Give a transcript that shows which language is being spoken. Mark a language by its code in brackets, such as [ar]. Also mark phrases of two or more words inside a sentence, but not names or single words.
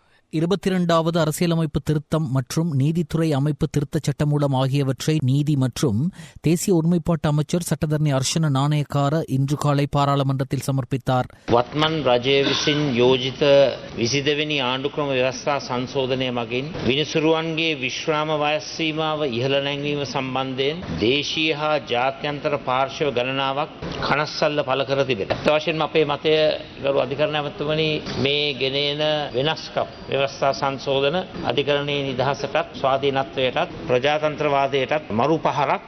[ta] 22வது அரசியலமைப்பு திருத்தம் மற்றும் நீதித்துறை அமைப்பு திருத்தச் சட்டமூலம் ஆகியவற்றை நீதி மற்றும் தேசிய ஒருமைப்பாட்டு அமைச்சர் சட்டத்தரணி அர்ஷன நாணயக்கார இன்று காலை பாராளுமன்றத்தில் சமர்ப்பித்தார். [si] වත්මන් රජය විසින් යෝජිත 22වෙනි ආණ්ඩුක්‍රම ව්‍යවස්ථා සංශෝධනය මගින් විනිසුරුවන්ගේ විශ්‍රාම වයස් සීමාව ඉහළ නැංවීම සම්බන්ධයෙන් දේශීය හා ජාත්‍යන්තර පාර්ශ්ව ගණනාවක් කනස්සල්ල පළ කර තිබෙනවා. අත් වශයෙන්ම අපේ මතය ගරු අධිකරණ ඇමතුමනි මේ ගෙනෙන වෙනස්කම් ව්‍යවස්ථා සංශෝධන අධිකරණයේ නිදහසටත් ස්වාධීනත්වයටත් ප්‍රජාතන්ත්‍රවාදයටත් මරු පහරක්.